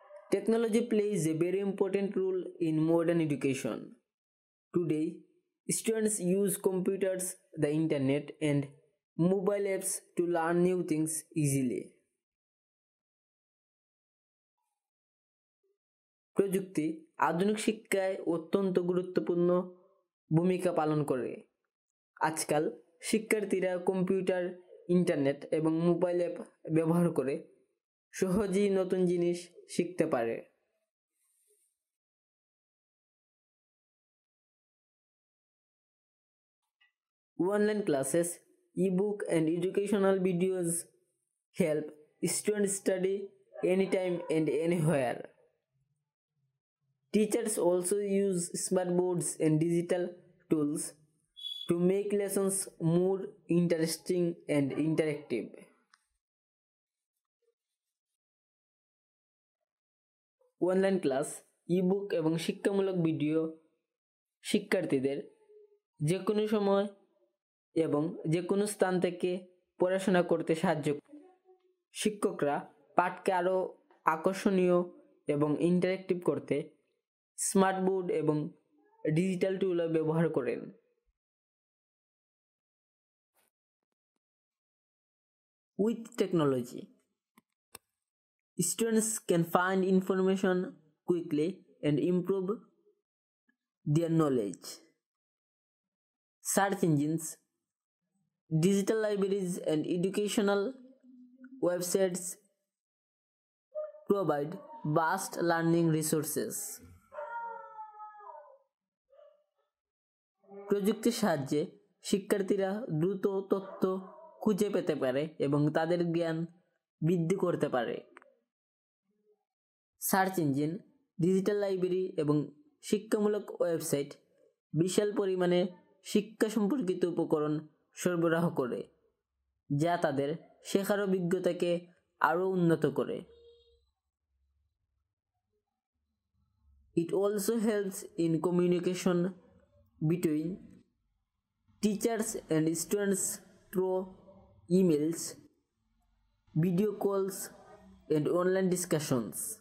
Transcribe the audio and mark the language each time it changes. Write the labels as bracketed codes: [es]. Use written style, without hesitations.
[en] Technology plays a very important role in modern education. Today, students use computers, the internet, and mobile apps to learn new things easily. [bn] প্রযুক্তি আধুনিক শিক্ষায় অত্যন্ত গুরুত্বপূর্ণ ভূমিকা পালন করে। আজকাল শিক্ষার্থীরা কম্পিউটার, ইন্টারনেট এবং মোবাইল অ্যাপ ব্যবহার করে সহজেই নতুন জিনিস শিখতে পারে। [en] Online classes, e-book and educational videos help students study anytime and anywhere. Teachers also use smart boards and digital tools to make lessons more interesting and interactive. [bn] Online class, e-book এবং শিক্ষামূলক video শিক্ষার্থীদের যে কোনো সময় এবং যে কোনো স্থান থেকে পড়াশোনা করতে সাহায্য করে। শিক্ষকরা পাঠকে আরও আকর্ষণীয় এবং ইন্টারেক্টিভ করতে স্মার্ট বোর্ড এবং ডিজিটাল টুল ব্যবহার করেন। [en] With technology, students can find information quickly and improve their knowledge. Search engines, digital libraries, and educational websites provide vast learning resources. [bn] প্রযুক্তির সাহায্যে শিক্ষার্থীরা দ্রুত তথ্য খুঁজে পেতে পারে এবং তাদের জ্ঞান বৃদ্ধি করতে পারে। সার্চ ইঞ্জিন, ডিজিটাল লাইব্রেরি এবং শিক্ষামূলক ওয়েবসাইট বিশাল পরিমাণে শিক্ষা সম্পর্কিত উপকরণ সরবরাহ করে, যা তাদের শেখার অভিজ্ঞতাকে আরও উন্নত করে। [en] It also helps in communication between teachers and students through emails, video calls, and online discussions.